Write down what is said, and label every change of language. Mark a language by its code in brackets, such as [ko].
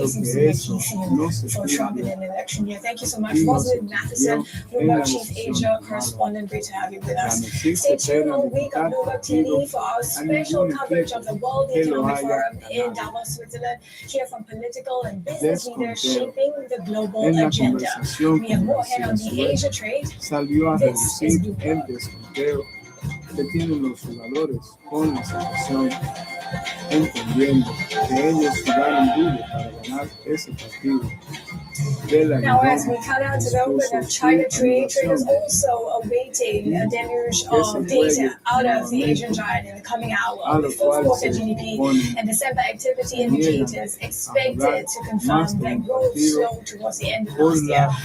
[en] For Trump in an election year. Thank you so much, Rosalind Matheson, Bloomberg Chief Asia Correspondent. Great to have you with us. Stay tuned all week on Bloomberg TV for our special coverage of the World Economic Forum in Davos, Switzerland. Hear from political and business leaders shaping the global agenda. We have more ahead on the Asia trade. This is Bloomberg. [es] Que tienen los jugadores con la situación, entendiendo que ellos jugaron duro para ganar ese partido. [en] Now, as we count down to the open of China trade, traders also awaiting a deluge of data out of the Asian giant in the coming hour, with fourth quarter GDP and December activity indicators expected to confirm that growth slowed towards the end of last year.